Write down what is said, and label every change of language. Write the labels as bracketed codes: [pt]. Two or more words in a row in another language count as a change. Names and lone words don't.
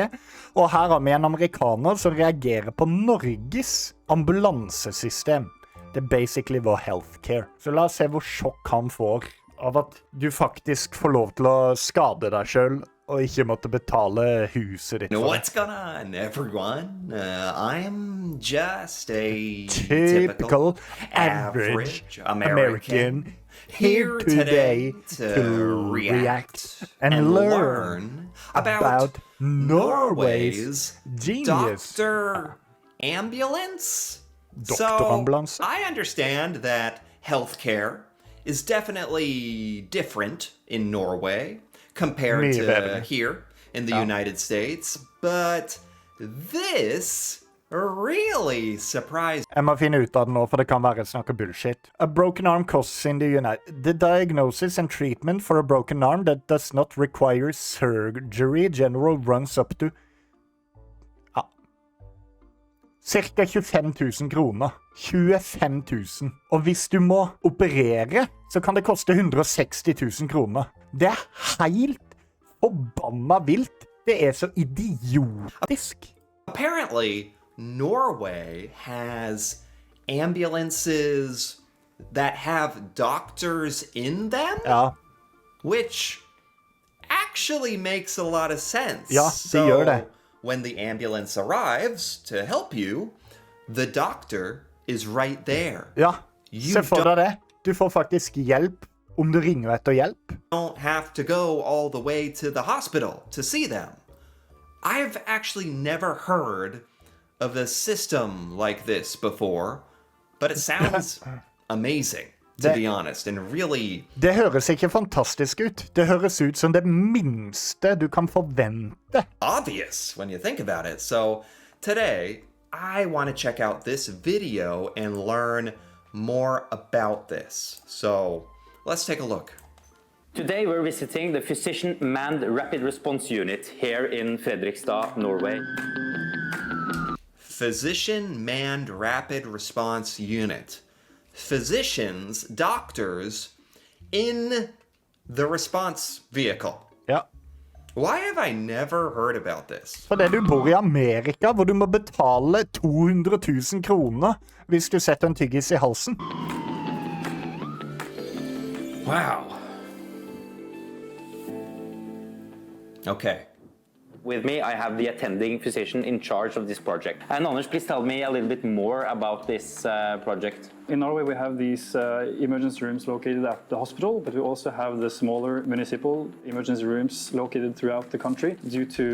[no] Og her har vi en amerikaner som reagerer på Norges ambulansesystem. Det er basically vår healthcare. Så la oss se hvor sjokk han får av at du faktisk får lov til å skade deg selv og ikke måtte betale huset ditt. [en] What's going on, everyone? I'm just a typical average American here today to react and learn about Norway's genius. Dr. Ambulance? [no] Dr. Ambulanse? [en] So, I understand that healthcare is definitely different in Norway compared to here in the United States, but this really surprised. [no] Jeg må finne ut av det nå, for det kan være snakk om bullshit. [en] A broken arm costs in the United... The diagnosis and treatment for a broken arm that does not require surgery general runs up to... [no] Cirka 25 000 kroner. 25 000. Og hvis du må operere, så kan det koste 160 000 kroner. Det er helt forbanna vilt. Det er så idiotisk. [en] Apparently, Norway has ambulances that have doctors in them? [no] Ja. [en] Which actually makes a lot of sense. [no] Ja, det gjør det. [en] When the ambulance arrives to help you, the doctor is right there. [no] Ja, se for deg det. Du får faktisk hjelp om du ringer etter hjelp. [en] You don't have to go all the way to the hospital to see them. I've actually never heard of a system like this before, but it sounds amazing, to be honest, and really... [no] Det høres ikke fantastisk ut. Det høres ut som det minste du kan forvente. [en] Obvious when you think about it. So today, I want to check out this video and learn more about this. So let's take a look. Today we're visiting the Physician Manned Rapid Response Unit here in Fredrikstad, Norway. Physician Manned Rapid Response Unit. Physicians, doctors, in the response vehicle. Ja. Why have I never heard about this? [no] Fordi du bor i Amerika, hvor du må betale 200 000 kroner hvis du setter en tyggis i halsen. [en] Wow. Okay. With me, I have the attending physician in charge of this project. And Anders, please tell me a little bit more about this project. In Norway, we have these emergency rooms located at the hospital, but we also have the smaller municipal emergency rooms located throughout the country due to...